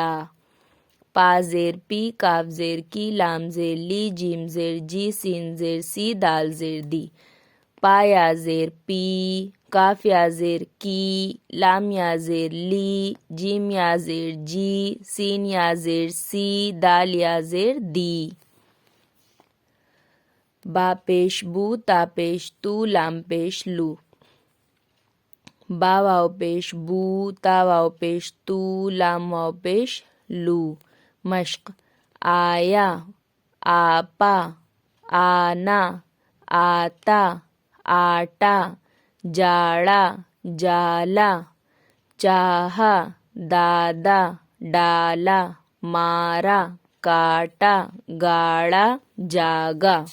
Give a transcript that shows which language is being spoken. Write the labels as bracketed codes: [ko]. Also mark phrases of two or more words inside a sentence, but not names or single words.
[ur] پا زیر پی، کاف زیر کی، لام زیر لی، جیم زیر جی، سین زیر سی، دال زیر دی۔ پا یا زیر پی، کاف یا زیر کی، لام یا زیر لی، جیم یا زیر جی، سین یا زیر سی، دال یا زیر دی۔ با پیش بو، تا پیش تو، لام پیش لو۔ با واو پیش بو، تا واو پیش تو، لام واو پیش لو۔ مشق آیا، آپا، آنا، آتا، آٹا، جاڑا، جالا، چاہا، دادا، ڈالا، مارا، کاٹا، گاڑا، جاگا۔